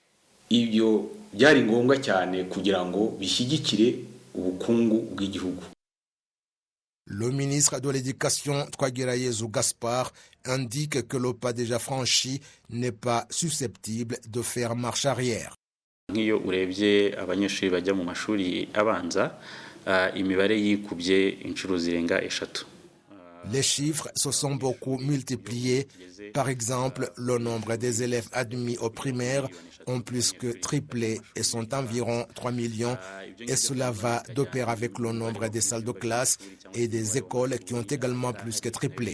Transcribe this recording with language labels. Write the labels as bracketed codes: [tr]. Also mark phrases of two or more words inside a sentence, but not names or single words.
[fr] Le ministre de l'Éducation, Twagirayezu Gaspard, indique que le pas déjà franchi n'est pas susceptible de faire marche arrière. [rw] Nk'iyo urebye abanyeshuri bajya mu mashuri abanza imibare yikubye inshuro zirenga eshatu. [fr] Les chiffres se sont beaucoup multipliés. Par exemple, le nombre des élèves admis aux primaires ont plus que triplé et sont environ 3 millions. Et cela va de pair avec le nombre des salles de classe et des écoles qui ont également plus que triplé.